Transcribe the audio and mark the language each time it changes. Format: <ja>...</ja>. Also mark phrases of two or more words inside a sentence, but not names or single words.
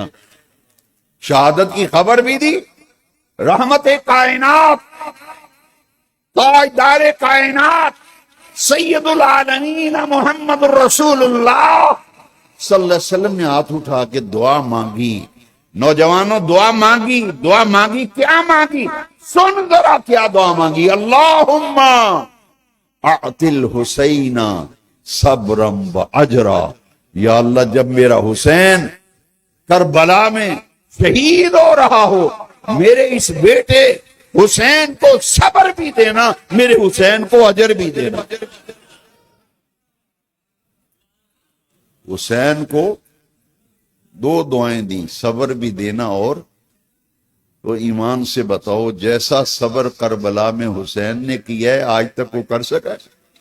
<ur>شہادت کی خبر بھی دی، رحمت کائنات، تاجدار کائنات، سید العالمین محمد الرسول اللہ</ur> <ar>صلی اللہ علیہ وسلم</ar> <ur>نے ہاتھ اٹھا کے دعا مانگی۔ نوجوانوں دعا مانگی، دعا مانگی، کیا مانگی؟ سن ذرا کیا دعا مانگی، اللہم</ur> <ar>اعطل حسین صبرم و اجرا،</ar> <ur>یا اللہ جب میرا حسین کربلا میں شہید ہو رہا ہو، میرے اس بیٹے حسین کو صبر بھی دینا، میرے حسین کو اجر بھی دینا۔ حسین کو دو دعائیں دی، صبر بھی دینا، اور تو ایمان سے بتاؤ جیسا صبر کربلا میں حسین نے کیا ہے آج تک وہ کر سکا ہے؟</ur>